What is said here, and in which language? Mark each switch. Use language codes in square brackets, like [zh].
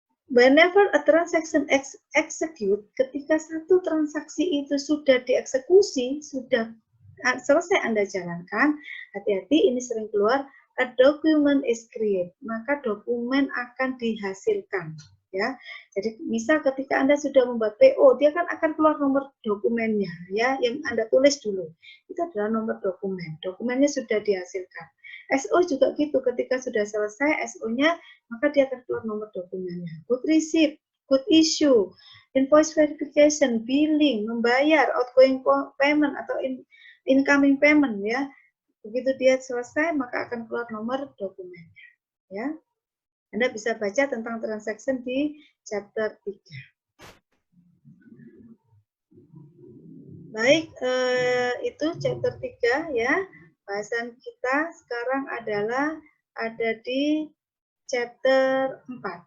[en] Whenever a transaction execute, [id] ketika satu transaksi itu sudah dieksekusi, sudah selesai Anda jalankan, hati-hati ini sering keluar, [en] a document is created, [id] maka dokumen akan dihasilkan. Ya, jadi misal ketika Anda sudah membuat PO, dia kan akan keluar nomor dokumennya, ya, yang Anda tulis dulu. Itu adalah nomor dokumen. Dokumennya sudah dihasilkan. SO juga gitu, ketika sudah selesai SO-nya, maka dia akan keluar nomor dokumennya. Good receipt, good issue, invoice verification, billing, membayar, outgoing payment atau incoming payment, ya. Begitu dia selesai, maka akan keluar nomor dokumennya, ya. Anda bisa baca tentang transaction di chapter 3. Baik, itu chapter 3 ya. Bahasan kita sekarang adalah ada di chapter 4.